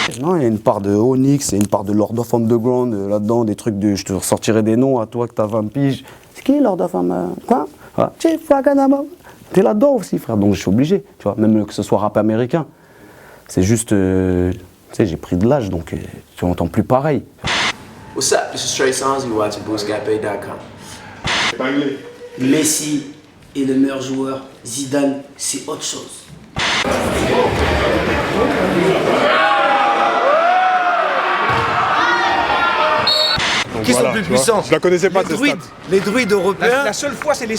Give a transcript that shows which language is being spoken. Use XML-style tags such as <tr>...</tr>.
<fr>Non, il y a une part de Onyx, il y a une part de Lord of Underground là-dedans, des trucs de. Je te ressortirai des noms à toi que t'as 20 piges. C'est qui Lord of Underground? Quoi? Voilà. Chief Waganama. T'es là-dedans aussi, frère, donc je suis obligé, tu vois, même que ce soit rap américain. C'est juste. Tu sais, j'ai pris de l'âge donc tu n'entends plus pareil.</fr> <en>What's up? This is Trey Songz, you're watching BoostGapPay.com.</en> <fr>Messi est le meilleur joueur, Zidane, c'est autre chose. Qui sont plus puissants? Je la connaissais pas, cette stat. Les druides européens. La seule fois, c'est les</fr>